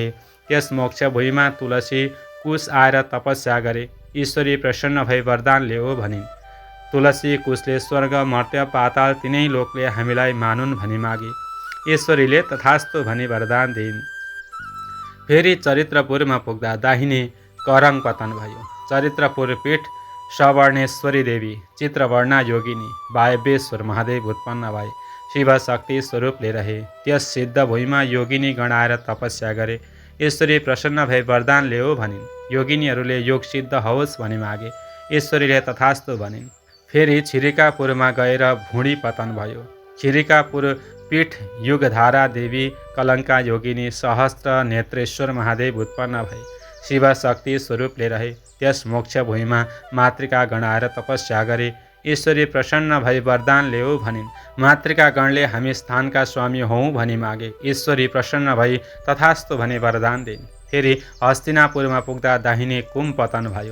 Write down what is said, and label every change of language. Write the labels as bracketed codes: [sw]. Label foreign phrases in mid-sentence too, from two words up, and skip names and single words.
[ne] त्यस मोक्ष भूमिमा तुलसी कुश आएर तपस्या गरे। ईश्वरी प्रसन्न भई वरदान लेऊ भनिन्। तुलसी कुशले स्वर्ग मर्त्य पाताल तिनै लोकले हामीलाई मानुन् भनी मागे। ईश्वरीले तथास्तु भनी वरदान दिइन्। फेरि चरित्रपुरमा पुग्दा दाहिने करङ पतन भयो। चरित्रपुर पीठ सवर्णेश्वरी देवी चित्रवर्णा योगिनी वायव्येश्वर महादेव उत्पन्न भए शिवशक्ति स्वरूपले रहे। त्यस सिद्ध भूमिमा योगिनी गण आएर तपस्या गरे। ईश्वरी प्रसन्न भई वरदान ल्याऊ भनिन्। योगिनीहरूले योग सिद्ध होस् भनी मागे। ईश्वरीले तथास्तु भनिन्। फेरि छिरिकापुरमा गएर भुँडी पतन भयो। छिरिकापुर पीठ युगधारा देवी कलङ्का योगिनी सहस्त्र नेत्रेश्वर महादेव उत्पन्न भए शिव शक्ति स्वरूपले रहे। त्यस मोक्ष भूमिमा मातृका गण आएर तपस्या गरे। ईश्वरी प्रसन्न भई वरदान ल्याऊ भनिन्। मातृका गणले हामी स्थानका स्वामी हौँ भनी मागे। ईश्वरी प्रसन्न भई तथास्तु भनी वरदान दिन्। फेरि हस्तिनापुरमा पुग्दा दाहिने कुम पतन भयो।